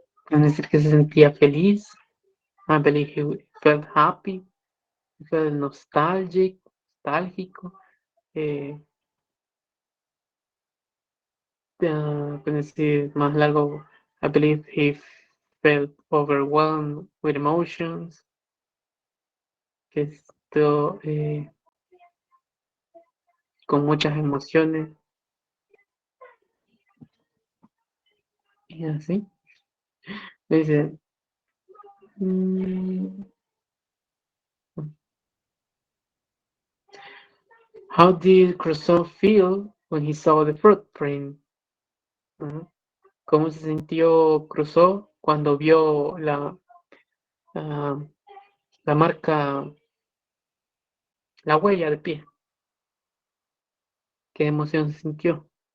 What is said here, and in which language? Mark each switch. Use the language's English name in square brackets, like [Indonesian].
[Spanish] Es decir, que se sentía feliz. [English] I believe he felt happy, he felt nostálgico, [Spanish] eh, puedo decir más largo. [English] I believe he felt overwhelmed with emotions. [Spanish] Que esto con muchas emociones y así. [English] Dice, mm, how did Crusoe feel when he saw the footprint? Ujú. [Spanish] ¿Cómo se sintió Crusoe cuando vio ah, la marca, la huella de pie? ¿Qué emoción se sintió?